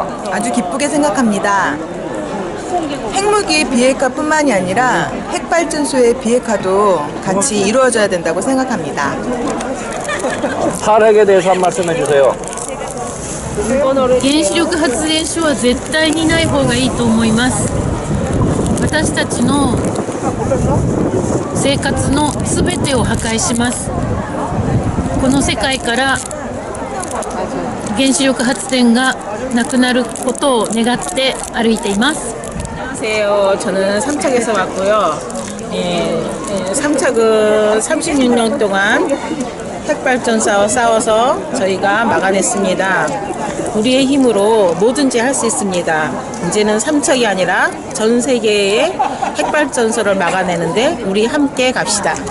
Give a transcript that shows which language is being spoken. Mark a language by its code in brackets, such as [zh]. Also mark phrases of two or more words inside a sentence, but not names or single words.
[ko] 아주 기쁘게 생각합니다. 핵무기 비핵화뿐만이 아니라 핵발전소의 비핵화도 같이 이루어져야 된다고 생각합니다. 탈핵에 대해서 한 말씀 해주세요. [ja] 原子力発電所は絶対にない方がいいと思います。私たちの生活のすべてを破壊します。この世界から原子力発電がなくなることを願って歩いています。 [ko] 안녕하세요. 저는 삼척에서 왔고요. 삼척은 36년 동안 핵발전소와 싸워서 저희가 막아냈습니다. 우리의 힘으로 뭐든지 할 수 있습니다. 이제는 삼척이 아니라 전 세계의 핵발전소를 막아내는데 우리 함께 갑시다.